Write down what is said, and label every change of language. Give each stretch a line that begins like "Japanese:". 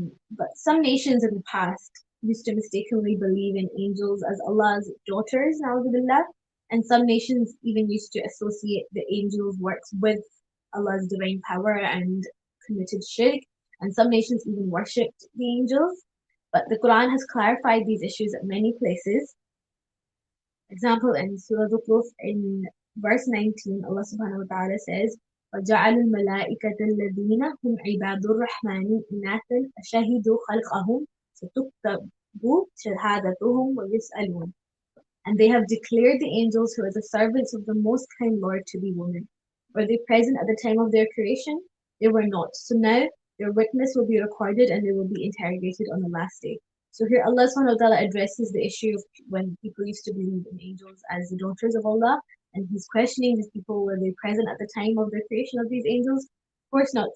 English: But some nations in the past used to mistakenly believe in angels as Allah's daughters, na'udhu, and some nations even used to associate the angels' works with Allah's divine power and committed shirk, and some nations even worshipped the angels. But the Quran has clarified these issues at many places. Example, in Surah Zukhruf, in verse 19, Allah subhanahu wa ta'ala says,
Arabic: وَجَعَلُوا الْمَلَائِكَةَ الَّذِينَ هُمْ عِبَادُ الرَّحْمَنِ إِنَاثًا أَشَهِدُوا خَلْقَهُم سَتُكْتَبُ شَهَادَتُهُمْ وَيُسْأَلُونَ.
English: And they have declared the angels who are the servants of the Most Kind Lord to be women. Were they present at the time of their creation? They were not. So now their witness will be recorded and they will be interrogated on the last day. So here Allah subhanahu wa ta'ala addresses the issue of when people used to believe in angels as the daughters of Allah, and he's questioning these people, were they present at the time of the creation of these angels? Of course not.